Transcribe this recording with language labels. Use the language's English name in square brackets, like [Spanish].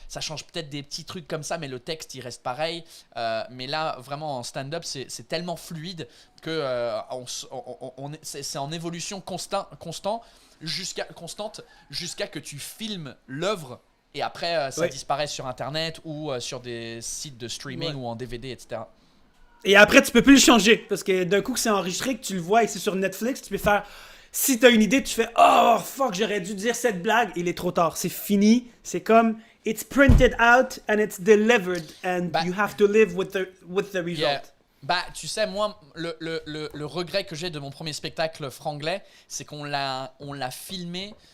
[French] Ça change peut-être des petits trucs comme ça, mais le texte, il reste pareil. Mais là, vraiment, en stand-up, c'est tellement fluide que c'est en évolution constante jusqu'à que tu filmes l'œuvre et après, ça disparaît sur Internet ou sur des sites de streaming ou en DVD, etc. Et après, tu peux plus le changer parce que d'un coup que c'est enregistré, que tu le vois et c'est sur Netflix, tu peux faire... Si t'as une idée, tu fais « [English] Oh, fuck, [French] j'aurais dû dire cette blague. » Il est trop tard. C'est fini. C'est comme [English] « It's printed out and it's delivered and you have to live with the result. Yeah. [French] » Tu sais, moi, le regret que j'ai de mon premier spectacle franglais, c'est qu'on l'a filmé